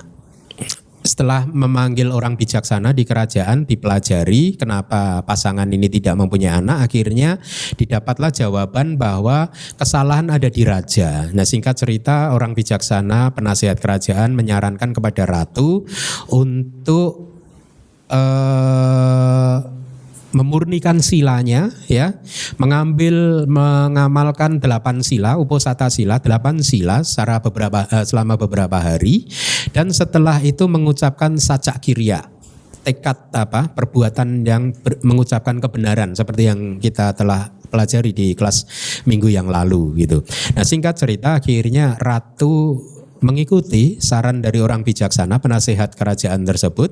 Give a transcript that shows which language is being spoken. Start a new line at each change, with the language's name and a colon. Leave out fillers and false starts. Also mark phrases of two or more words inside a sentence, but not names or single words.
Indonesian: Setelah memanggil orang bijaksana di kerajaan, dipelajari kenapa pasangan ini tidak mempunyai anak, akhirnya didapatlah jawaban bahwa kesalahan ada di raja. Nah singkat cerita, orang bijaksana penasihat kerajaan menyarankan kepada Ratu untuk memurnikan silanya ya, mengamalkan 8 sila,
Pali: uposata sila,
Indonesian: 8 sila selama beberapa hari, dan setelah itu mengucapkan
Pali: saca kirya,
Indonesian: tekad perbuatan yang mengucapkan kebenaran seperti yang kita telah pelajari di kelas minggu yang lalu gitu. Nah singkat cerita akhirnya Ratu mengikuti saran dari orang bijaksana penasehat kerajaan tersebut.